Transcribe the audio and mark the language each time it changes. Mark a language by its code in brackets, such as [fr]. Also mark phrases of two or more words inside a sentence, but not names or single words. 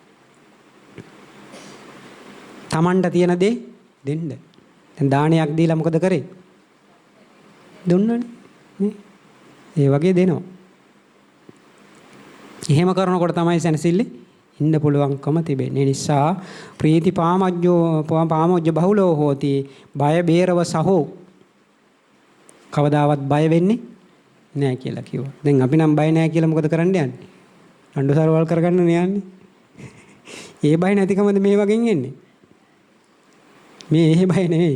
[si] Tamanට තියෙන දේ දෙන්න. දැන් දානයක් දීලා මොකද කරේ? දුන්නනේ. නේ? ඒ වගේ දෙනවා. එහෙම කරනකොට තමයි සැනසෙල්ලේ ඉන්න පුළුවන්කම තිබෙන්නේ. [pi] නිසා ප්‍රීති පාමොජ්ජ බහුලෝ හෝති. බය බේරව සහෝ. [si] කවදාවත් බය වෙන්නේ නෑ කියලා කිව්වා. දැන් අපි නම් බය නෑ කියලා මොකද කරන්න යන්නේ? අඬු සරවල් කරගන්න යන්නේ. ඒ බය නැතිකමද මේ වගේ එන්නේ? මේ එහෙ බය නෙවෙයි.